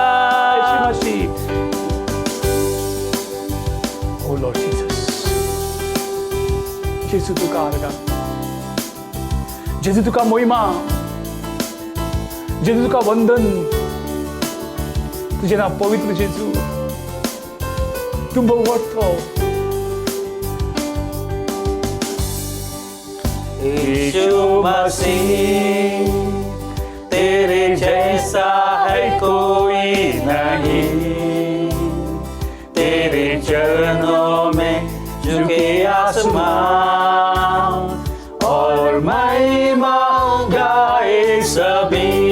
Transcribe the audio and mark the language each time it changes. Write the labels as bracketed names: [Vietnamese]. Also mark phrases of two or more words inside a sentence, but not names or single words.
[English] Oh Lord Jesus, [Konkani] जेजू तुका आर्गां, जेजू तुका महिमा, जेजू तुका वंदन. तुझे नाव पवित्र जेजू, तू भोगवतो. [Hindi] यीशु मसीह, तेरे जैसा है कोई नहीं, तेरे चरणों में झुके आसमान और महिमा गाए सभी.